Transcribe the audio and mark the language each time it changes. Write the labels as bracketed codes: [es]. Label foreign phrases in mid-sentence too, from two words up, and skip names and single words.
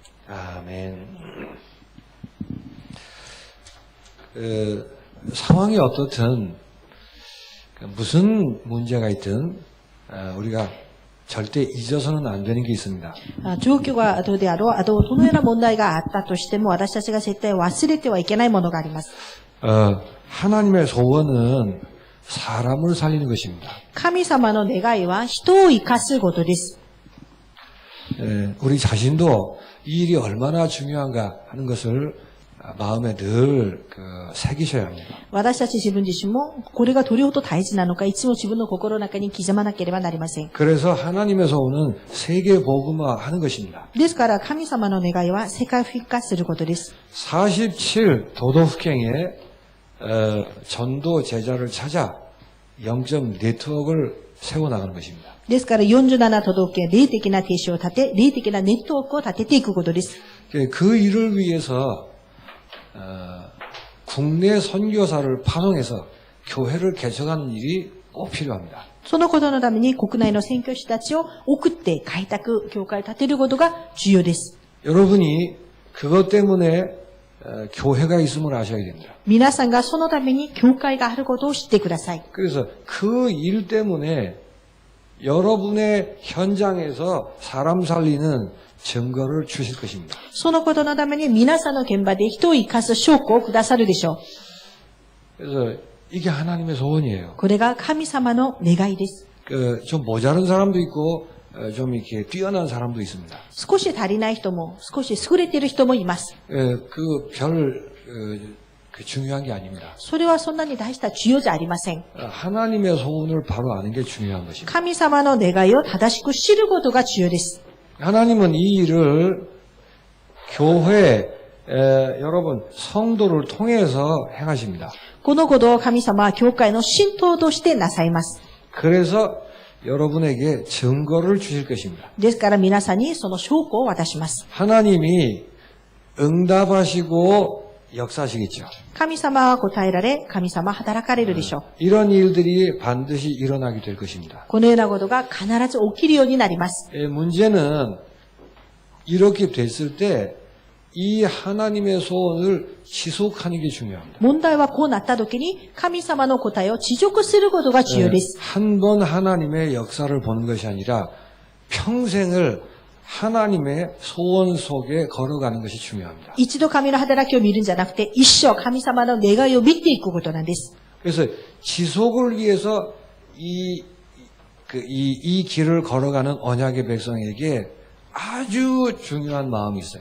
[ko] 아멘. 상황이 어떻든 무슨 문제가 있든 우리가 절대 잊어서는 안 되는 게 있습니다. [ja] 状況がどうであろう、どのような問題があったとしても、私たちが絶対忘れてはいけないものがあります。 [ko] 하나님의 소원은 사람을 살리는 것입니다. [ja] 神様の願いは人を生かすことです。 [ko] 우리 자신도 이 일이 얼마나 중요한가 하는 것을 마음에 늘 새기셔야 합니다. [ja] 私たち自分自身も、これがどれほど大事なのか、いつも自分の心の中に刻まなければなりません。 [ko] 그래서 하나님의 소원은 세계 복음화하는 것입니다. [ja] ですから、神様の願いは世界復活することです。 [ko] 47 도덕행에 전도 제자를 찾아 영적 네트워크를 세워나가는 것입니다. [ja] ですから、47都道府県、霊的な停止を立て、霊的なネットワークを立てていくことです。 [ko] 그 일을 위해서 국내 선교사를 파송해서 교회를 개척하는 일이 꼭 필요합니다. [ja] そのことのために国内の宣教師たちを送って開拓、教会を建てることが重要です。 [ko] 여러분이 그것 때문에 교회가 있음을 아셔야 됩니다. [ja] 皆さんがそのために教会があることを知ってください。 [ko] 그래서 그 일 때문에 여러분의 현장에서 사람 살리는 증거를 주실 것입니다. [ja] そのことのために皆さんの現場で人を生かす証拠をくださるでしょう。 [ko] 그래서 이게 하나님의 소원이에요. [ja] これが神様の願いです。 [ko] 좀 모자른 사람도 있고 좀 이렇게 뛰어난 사람도 있습니다. [ja] 少し足りない人も、少し優れている人もいます。 [ko] 중요한 게 아닙니다. [ja] それはそんなに大した重要じゃありません。 [ko] 하나님의 소원을 바로 아는 게 중요한 것입니다. [ja] 神様の願いを正しく知ることが重要です。 [ko] 하나님은 이 일을 교회 여러분 성도를 통해서 행하십니다. [ja] このことを神様は教会の信徒としてなさいます。 [ko] 그래서 여러분에게 증거를 주실 것입니다. [ja] ですから皆さんにその証拠を渡します。 [ko] 하나님이 응답하시고 역사하시겠죠. [ja] 神様は答えられ、神様は働かれるでしょう。 [ko] 이런 일들이 반드시 일어나게 될 것입니다. [ja] このようなことが必ず起きるようになります。 [ko] 문제는 이렇게 됐을 때 이 하나님의 소원을 지속하는 게 중요합니다. [ja] 問題はこうなった時に神様の答えを持続することが重要です。 [ko] 한 번 하나님의 역사를 보는 것이 아니라 평생을 하나님의 소원 속에 걸어가는 것이 중요합니다. [ja] 一度神の働きを見るんじゃなくて、一生神様の願いを見ていくことなんです。 [ko] 그래서 지속을 위해서 이 길을 걸어가는 언약의 백성에게 아주 중요한 마음이 있어요.